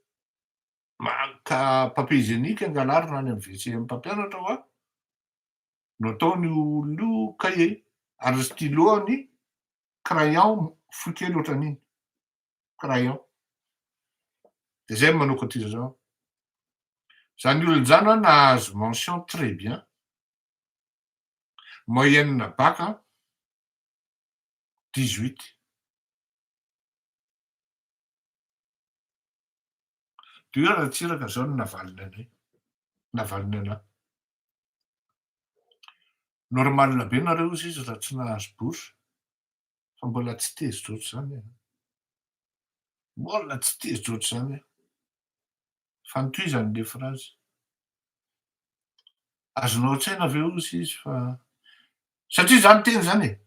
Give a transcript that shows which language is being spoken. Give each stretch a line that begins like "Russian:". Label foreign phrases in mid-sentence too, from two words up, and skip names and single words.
Malagasy: ka
French: papier hygiénique
Malagasy: angalarina any amy WC amy mpampianatra oa no ataony olona io cahier ary stylo any crayon fohy kely ohatran'iny crayon de zay manao cotisation zany olona zany a nahazo
French: mention très bien moyenne bac
Malagasy: 18 de hoe raha tsiraka zao no navaliny anay navaliny anahy normalina be nareo izy raha tsy nahazo bourse fa mbola tsy tezitra ohatry zany mbola tsy tezitra ohatry zany fanotoizany
French: le phrase
Malagasy: azonao an-tsaina aveo izy izy fa satria zany teny zany